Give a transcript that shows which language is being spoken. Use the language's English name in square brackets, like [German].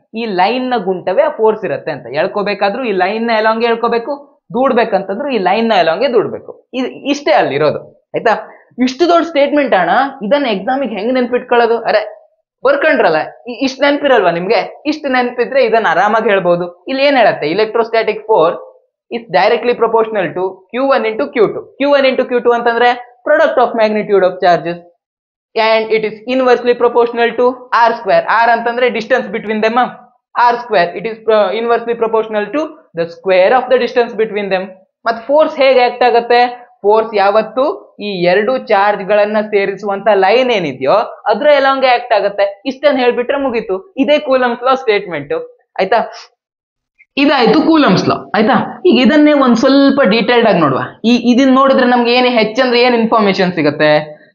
[Kannada] ಈ ಲೈನ್ ನ ಗುಂಟವೇ ಫೋರ್ಸ್ ಇರುತ್ತೆ ಅಂತ. ಎಳ್ಕೋಬೇಕಾದ್ರೂ ಈ ಲೈನ್ ನ ಎಲಾಂಗ್ಗೆ ಎಳ್ಕೋಬೇಕು, ದೂಡ್ಬೇಕಂತಂದ್ರು ಈ ಲೈನ್ ನ ಎಲಾಂಗ್ಗೆ ದೂಡ್ಬೇಕು. ಇಷ್ಟೇ ಅಲ್ಲಿರೋದು. ಆಯ್ತಾ? ಇಷ್ಟು ದೊಡ್ಡ ಸ್ಟೇಟ್ಮೆಂಟ್ ಅಣ್ಣ, ಇದನ್ನ ಎಕ್ಸಾಮಿಗೆ ಹೆಂಗ್ ನೆನ್ಪಿಟ್ಕೊಳ್ಳೋದು? ಅರೆ ಬರ್ಕೊಂಡ್ರಲ್ಲ, ಇಷ್ಟು ನೆನಪಿರಲ್ವಾ ನಿಮ್ಗೆ? ಇಷ್ಟು ನೆನಪಿದ್ರೆ ಇದನ್ನ ಆರಾಮಾಗಿ ಹೇಳ್ಬಹುದು. ಇಲ್ಲಿ ಏನ್ ಹೇಳುತ್ತೆ? [English] Electrostatic force is directly proportional to Q1 into Q2. Q1 into Q2 ಅಂತಂದ್ರೆ product of magnitude of charges and it is inversely proportional to r square. r ಅಂತಂದ್ರೆ distance between them. r square it is inversely proportional to the square of the distance between them. [Kannada] ಮತ್ತೆ force ಹೇಗೆ act ಆಗುತ್ತೆ? Force ಯಾವತ್ತು ಈ ಎರಡು charge ಗಳನ್ನ ಸೇರಿಸುವಂತ line ಏನಿದೆಯೋ ಅದ್ರ ಎಲಾಂಗೆ ಆಕ್ಟ್ ಆಗುತ್ತೆ. ಇಷ್ಟನ್ನ ಹೇಳ್ಬಿಟ್ರೆ ಮುಗೀತು. ಇದೇ ಕೂಲಮ್ಸ್ ಲಾ ಸ್ಟೇಟ್ಮೆಂಟ್. ಆಯ್ತಾ? ಇದಾಯ್ತು ಕೂಲಮ್ಸ್ ಲಾ. ಆಯ್ತಾ? ಈಗ ಇದನ್ನೇ ಒಂದ್ ಸ್ವಲ್ಪ ಡೀಟೇಲ್ಡ್ ಆಗಿ ನೋಡುವ. ಇದನ್ನ ನೋಡಿದ್ರೆ ನಮ್ಗೆ ಏನು ಹೆಚ್ಚಂದ್ರೆ ಏನ್ ಇನ್ಫಾರ್ಮೇಶನ್ ಸಿಗುತ್ತೆ?